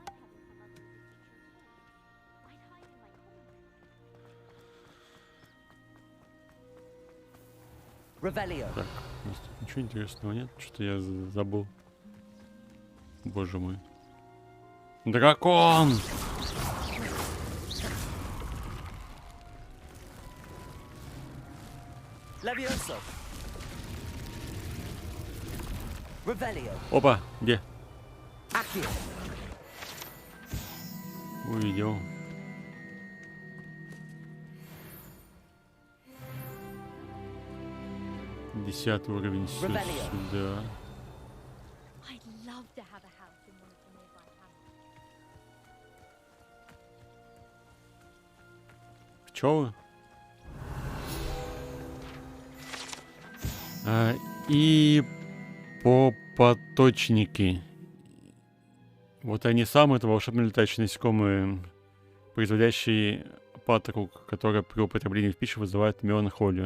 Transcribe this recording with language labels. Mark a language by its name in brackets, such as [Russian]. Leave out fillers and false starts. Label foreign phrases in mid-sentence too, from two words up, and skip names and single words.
[Russian] Так, у нас тут ничего интересного нет? Что-то я забыл. Боже мой. Дракон! Levioso. Revelio. Опа, где? Accio. Увидел. Десятый уровень сюда. [English] I'd love to have a house in one of the nearby hamlets. [Russian] Пчелы? И попоточники. Вот они самые, это волшебные летающие насекомые, производящие патоку, которая при употреблении в пищу вызывает меланхолию.